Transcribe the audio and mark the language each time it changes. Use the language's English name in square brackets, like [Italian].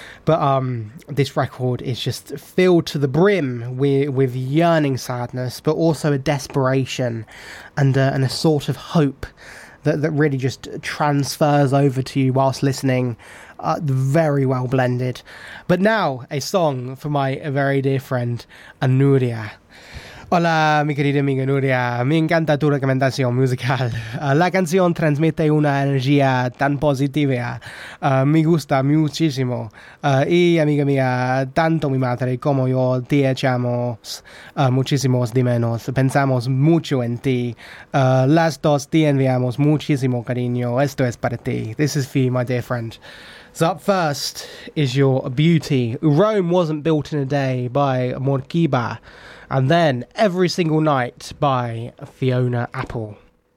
[English] But this record is just filled to the brim with yearning sadness, but also a desperation and a sort of hope that really just transfers over to you whilst listening. Very well blended. But now, a song for my very dear friend, Anuria. [Spanish] Hola, mi querida amiga Nuria. Me encanta tu recomendación musical. La canción transmite una energía tan positiva. Me gusta muchísimo. Y amiga mía, tanto mi madre como yo te echamos muchísimos de menos. Pensamos mucho en ti. Las dos te enviamos muchísimo cariño. Esto es para ti. [English] This is for you, my dear friend. So up first is your beauty. Rome Wasn't Built in a Day by Morkiba. And then Every Single Night by Fiona Apple.